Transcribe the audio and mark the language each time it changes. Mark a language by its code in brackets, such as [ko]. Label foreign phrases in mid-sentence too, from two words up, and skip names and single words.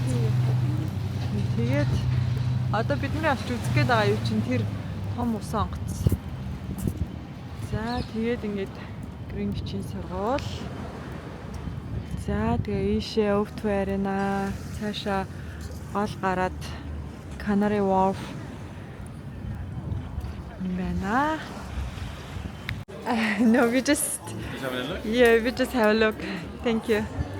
[mn] Тэгээд одоо бидний авч үзэх гээд байгаа юу чинь тэр том усан онгоц. За тэгээд ингээд Greenwich-ийн сургууль. За тэгээ ийшээ өвдөө арена. Цаашаа гол гараад Canary Wharf байна. [en] No, we just have a look? Yeah, we just have a look. Thank you.